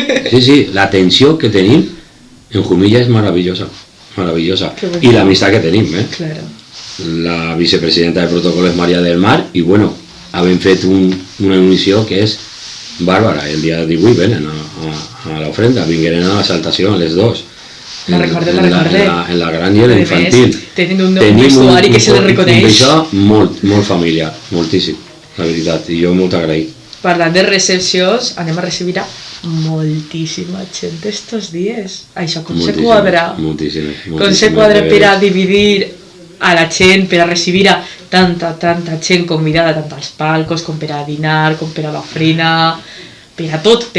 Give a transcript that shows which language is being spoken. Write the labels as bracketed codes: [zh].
[ca] Sí, sí, la tensió que tenim en Jumilla és maravillosa. [es] Maravillosa. Y la amistad que tenim, Claro. La vicepresidenta de protocolo es María del Mar y bueno, [ca] havent fet una emissió que és bàrbara. El dia 18 venen a l'ofrenda, vingueren a la saltació les dos. [es] La recordé. [ca] En la gran i en la infantil. Tenim un vestuari que se les reconeix. Un això molt familiar, moltíssim, la veritat, i jo molt agraït. Parlant de recepcions, anem a recibir a moltíssima gent estos dies. Això com se quadra? Moltíssima. Com se quadra per a dividir a la gent, per a recibir a tanta gent convidada, tant als palcos, com per a dinar, com per a l'ofrina, per a tot.